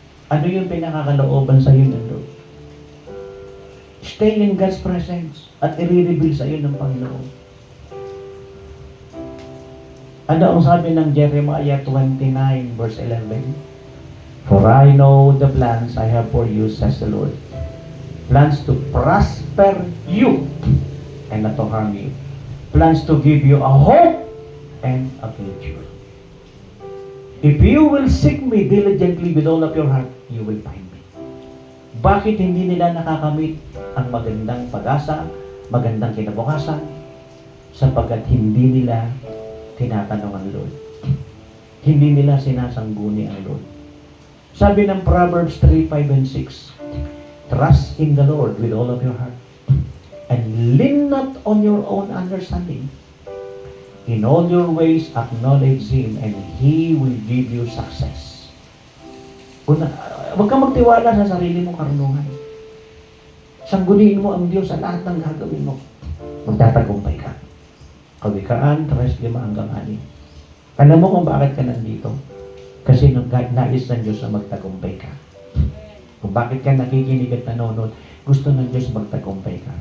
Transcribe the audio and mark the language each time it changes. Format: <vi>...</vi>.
<tl>Ano yung pinakakalooban sa iyo ng Lord?</tl> <en>Stay in God's presence</en> <tl>at i-reveal sa iyo ng Panginoon. Ano ang sabi ng Jeremiah 29 verse 11?</tl> <en>For I know the plans I have for you, says the Lord. Plans to prosper you and not to harm you. Plans to give you a hope and a future. If you will seek me diligently with all of your heart, you will find me.</en> <tl>Bakit hindi nila nakakamit ang magandang pag-asa, magandang kinabukasan? Sapagkat hindi nila tinatanong ang Lord. Hindi nila sinasangguni ang Lord. Sabi ng</tl> <en>Proverbs 3, 5, and 6, trust in the Lord with all of your heart and lean not on your own understanding. In all your ways, acknowledge Him and He will give you success.</en> <tl>Huwag kang magtiwala sa sarili mong karunungan. Sangguniin mo ang Diyos sa lahat ng gagawin mo. Magtatagumpay ka. Kawikaan 3:5-6. Alam mo kung bakit ka nandito? Kasi nais ng Diyos na magtagumpay ka. Kung bakit ka nakikinig at nanonood, gusto ng Diyos magtagumpay ka.</tl>